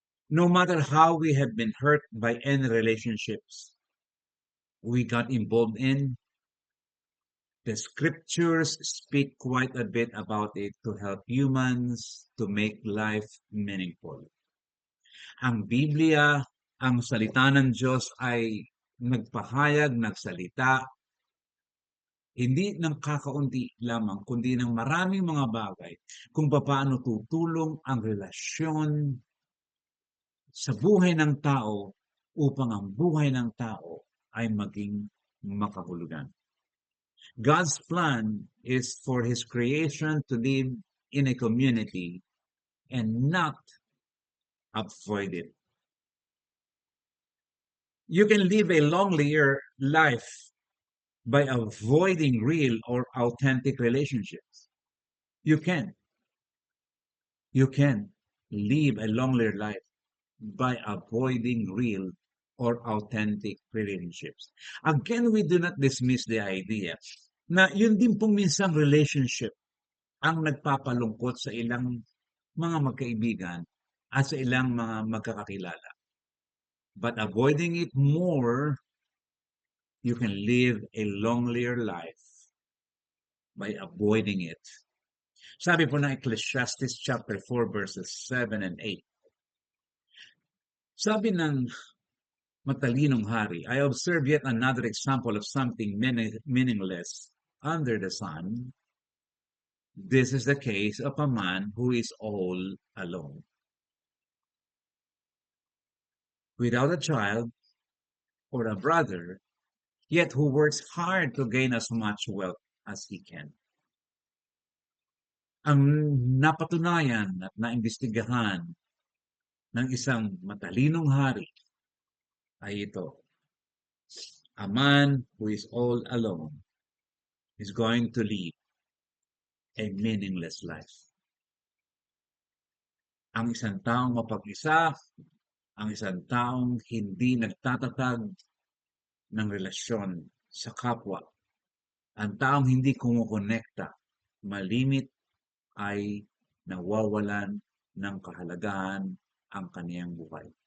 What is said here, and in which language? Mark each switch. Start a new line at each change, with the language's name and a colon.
English: No matter how we have been hurt by any relationships we got involved in, the scriptures speak quite a bit about it to help humans to make life meaningful.
Filipino: Ang Biblia, ang salita ng Diyos ay nagpahayag, nagsalita, hindi ng kakaunti lamang, kundi ng maraming mga bagay kung paano tutulong ang relasyon sa buhay ng tao upang ang buhay ng tao ay maging makahulugan.
English: God's plan is for His creation to live in a community and not avoid it. You can live a lonelier life by avoiding real or authentic relationships. You can. You can live a lonelier life by avoiding real or authentic relationships. Again, we do not dismiss the idea
Filipino: na yun din pong minsang relationship ang nagpapalungkot sa ilang mga magkaibigan at sa ilang mga magkakakilala.
English: But avoiding it more, you can live a lonelier life by avoiding it.
Filipino: Sabi po ng Ecclesiastes chapter 4 verses 7 and 8. Sabi ng matalinong hari,
English: I observe yet another example of something meaningless under the sun. This is the case of a man who is all alone, without a child or a brother, yet who works hard to gain as much wealth as he can.
Filipino: Ang napatunayan at naimbestigahan ng isang matalinong hari ay ito.
English: A man who is all alone is going to live a meaningless life.
Filipino: Ang isang taong mapag-isa, ang isang taong hindi nagtatatag ng relasyon sa kapwa, ang taong hindi kumukonekta, malimit ay nawawalan ng kahalagahan ang kaniyang buhay.